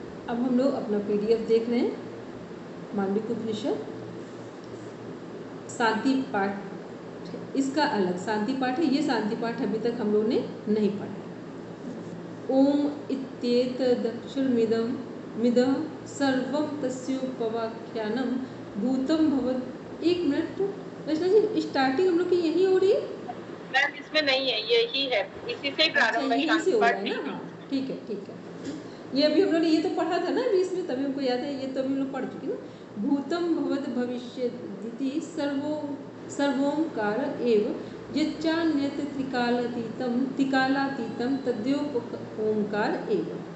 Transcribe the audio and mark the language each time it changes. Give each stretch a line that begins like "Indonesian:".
Hindi: अब हम लोग अपना PDF देख रहे हैं, मांडुक्य उपनिषद शांति पाठ, इसका अलग शांति पाठ है। ये शांति पाठ अभी तक हम लोग ने नहीं पढ़ा है।
Sanskrit: ओम इत्येतदक्षरमिदं मिदं सर्वं तस्योपवाख्यानं भूतं भवत्।
Hindi: 1 मिनट रचना जी, स्टार्टिंग हम लोग की यही हो रही है मैम? इसमें नहीं है, यही है, इसी से प्रारंभ है, यही से हो रहा है ना। हाँ ठीक है, ठीक है। ये अभी हम लोग ने ये तो पढ़ा था ना अभी इसमें, तभी हमको याद है, ये तो अभी हम लोग पढ़ चुके ना।
Sanskrit: भूतम भवत भविष्यति सर्वोंकार एव यच्चान्यत् त्रिकालातीतम तद्योप ओंकार एव।